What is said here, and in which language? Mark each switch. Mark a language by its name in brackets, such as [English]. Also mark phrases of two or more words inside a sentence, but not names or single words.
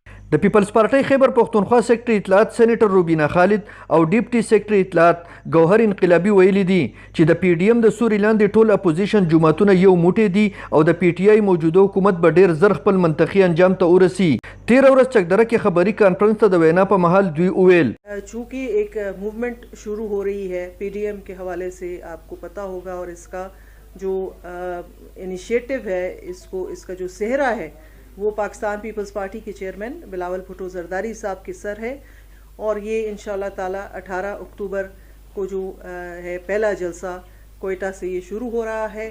[Pashto] د پیپلز پارټۍ خیبر پښتونخوا سیکټري اطلاعات سېنیټر روبینا خالد او ډیپټي سیکټري اطلاعات ګوهر انقلابي ویلي دي چې د پی ډي ایم د سوري لاندې ټول اپوزیشن جماعتونه یو موټی دي او د پی ټی آی موجوده حکومت به ډیر زر خپل منطقي انجام ته ورسي. 13 ورځ چکدره کې خبري کانفرنس ته د وینا په محل دوی وویل [Urdu] چونکہ ایک موومنٹ شروع ہو رہی ہے پی ڈی ایم کے حوالے سے، آپ کو پتا ہوگا، اور اس کا جو انیشیٹو ہے، اس کا جو سہرا ہے وہ پاکستان پیپلز پارٹی کے چیئرمین بلاول بھٹو زرداری صاحب کے سر ہے. اور یہ [Arabic] إن شاء الله تعالى [Urdu] 18 اکتوبر کو جو ہے پہلا جلسہ کوئٹہ سے یہ شروع ہو رہا ہے.